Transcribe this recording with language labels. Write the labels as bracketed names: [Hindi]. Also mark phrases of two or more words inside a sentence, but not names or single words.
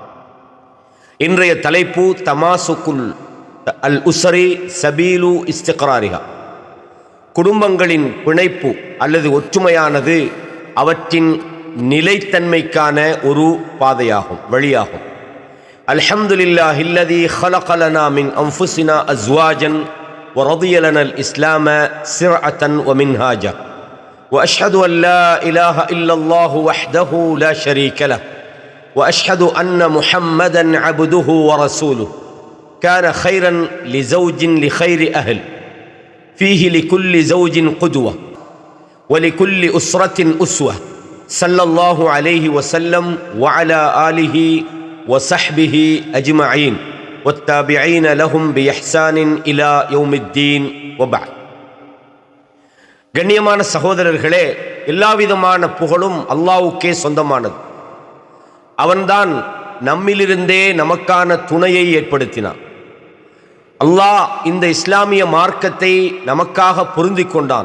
[Tamil] இன்றைய தலைப்பு [Arabic] التماسك الأسري سبيل استقرارها. [Tamil] குடும்பங்களின் பிணைப்பு அல்லது ஒற்றுமையானது அவற்றின் நிலைத்தன்மைக்கான ஒரு பாதையாகும், வழியாகும். [Arabic] الحمد لله الذي خلق لنا من انفسنا ازواجا ورضي لنا الاسلام شرعة ومنهاجا واشهد ان لا اله الا الله وحده لا شريك له واشهد ان محمدا عبده ورسوله كان خيرا لزوج لخير اهل فيه لكل زوج قدوة ولكل اسرة اسوة صلى الله عليه وسلم وعلى آله وصحبه أجمعين والتابعين لهم بإحسان إلى يوم الدين وبعد. [Tamil] கண்ணியமான சகோதரர்களே, எல்லாவிதமான புகழும் அல்லாஹ்வுக்கே சொந்தமானது. அவன்தான் நம்மிலிருந்தே நமக்கான துணையை ஏற்படுத்தினான். அல்லாஹ் இந்த இஸ்லாமிய மார்க்கத்தை நமக்காக பொருந்தி கொண்டான்.